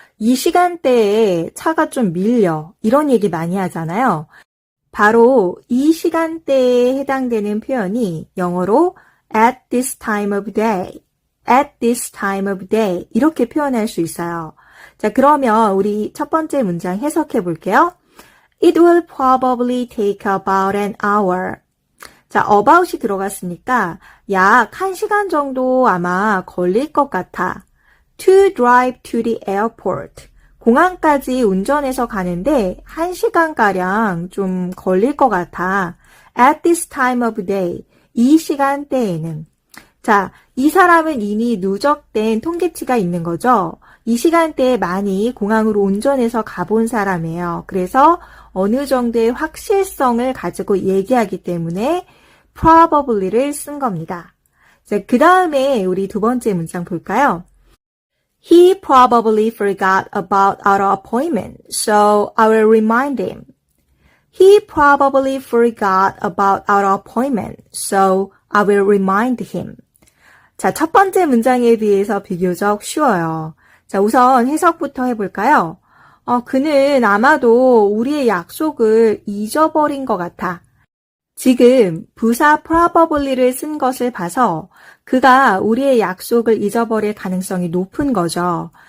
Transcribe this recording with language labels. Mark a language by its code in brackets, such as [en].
[ko] 이 시간대에 차가 좀 밀려. 이런 얘기 많이 하잖아요. 바로 이 시간대에 해당되는 표현이 영어로 [en] at this time of day, [ko] at this time of day 이렇게 표현할 수 있어요. 자, 그러면 우리 첫 번째 문장 해석해 볼게요. [en] It will probably take about an hour. [ko] 자, about이 들어갔으니까 약 1시간 정도 아마 걸릴 것 같아. [en] To drive to the airport. [ko] 공항까지 운전해서 가는데 1시간가량 좀 걸릴 것 같아. [en] At this time of day. [ko] 이 시간대에는. 자, 이 사람은 이미 누적된 통계치가 있는 거죠. 이 시간대에 많이 공항으로 운전해서 가본 사람이에요. 그래서 어느 정도의 확실성을 가지고 얘기하기 때문에 probably를 쓴 겁니다. 자, 그 다음에 우리 두 번째 문장 볼까요? [en] He probably forgot about our appointment, so I will remind him. He probably forgot about our appointment, so I will remind him. [ko] 자, 첫 번째 문장에 비해서 비교적 쉬워요. 자, 우선 해석부터 해볼까요? 그는 아마도 우리의 약속을 잊어버린 것 같아. 지금 부사 probably를 쓴 것을 봐서 그가 우리의 약속을 잊어버릴 가능성이 높은 거죠.